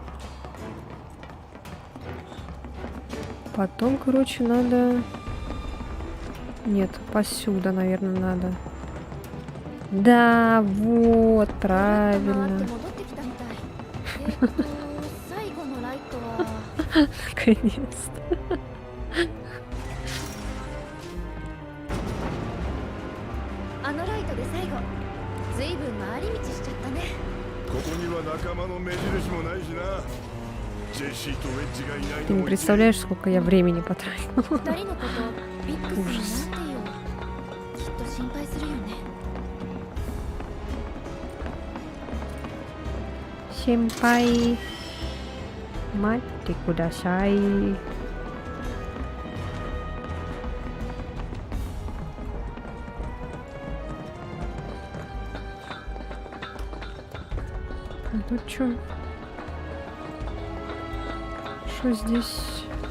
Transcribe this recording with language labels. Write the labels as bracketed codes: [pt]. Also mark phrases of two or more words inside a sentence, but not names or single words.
[ru] Потом, короче, надо... Нет, посюда, наверное, надо. Да, вот, правильно. Наконец-то. [ja] あのライトで最後ずいぶん回り道しちゃったね。ここには仲間の目印もないしな。ジェシーとウェッジがいない [ru] Ты [ja] の [ru] не [ja] も [ru] представляешь, сколько я времени потратила. [ja] 二人のことビッグスになんてよ。きっと心配するよね。 [ru] Симпай. [ja] 待ってください. [ru] А тут чё? Что здесь?